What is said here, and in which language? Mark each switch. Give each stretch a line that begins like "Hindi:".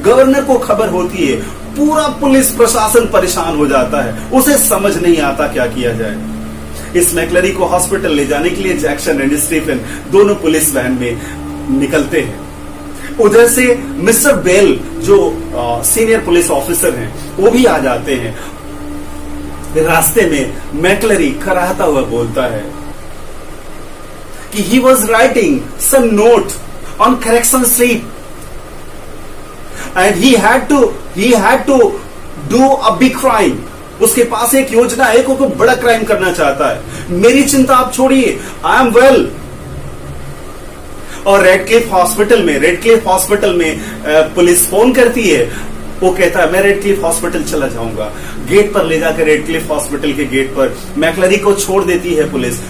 Hindi: Governor को खबर होती है, पूरा पुलिस प्रशासन परेशान हो जाता है, उसे समझ नहीं आता क्या किया जाए। इस मैकलरी को हॉस्पिटल ले जाने के लिए जैक्सन एंड स्टीफन दोनों पुलिस वैन में निकलते हैं। उधर से मिस्टर बेल, जो सीनियर पुलिस ऑफिसर हैं, वो भी आ जाते हैं। रास्ते में मैकलरी कराहता हुआ बोलता है कि
English: he was writing some note on correction slip and he had to do a big crime.
Hindi: उसके पास एक योजना है, वो बड़ा क्राइम करना चाहता है। मेरी चिंता आप छोड़िए,
English: I am well.
Hindi: और रेडक्लिफ हॉस्पिटल में पुलिस फोन करती है। वो कहता है मैं रेडक्लिफ हॉस्पिटल चला जाऊंगा। गेट पर ले जाकर रेडक्लिफ हॉस्पिटल के गेट पर मैकलरी को छोड़ देती है पुलिस।